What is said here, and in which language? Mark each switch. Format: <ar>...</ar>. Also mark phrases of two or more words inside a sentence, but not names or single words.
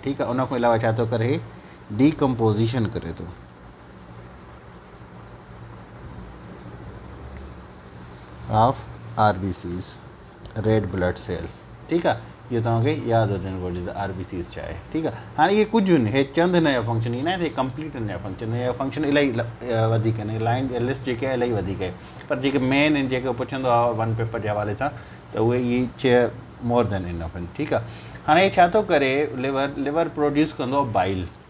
<sd>ठीकु आहे। उन खां अलावा छा थो करे? डीकम्पोज़िशन करे थो</sd> <en>of RBCs red blood cells.</en> <sd>ठीकु आहे। इहो तव्हांखे यादि हुजणु घुरिजे त RBCs छा आहे। ठीकु आहे। हाणे इहे कुझु आहिनि, हे चंद हिन जा फंक्शन ई न आहे, हे कंप्लीट हिन जा फंक्शन। हिन जा फंक्शन इलाही वधीक आहिनि,</sd> <en>line list</en> <sd>जेके आहे इलाही वधीक आहे, पर जेके मेन आहिनि जेके पुछंदो आहे</sd> <en>one paper</en> <sd>जे हवाले सां त उहे इहे 6</sd> <en>more than enough</en> <sd>आहिनि। ठीकु आहे। हाणे छा थो करे?</sd> <en>liver produce</en> <sd>कंदो आहे बाइल।</sd>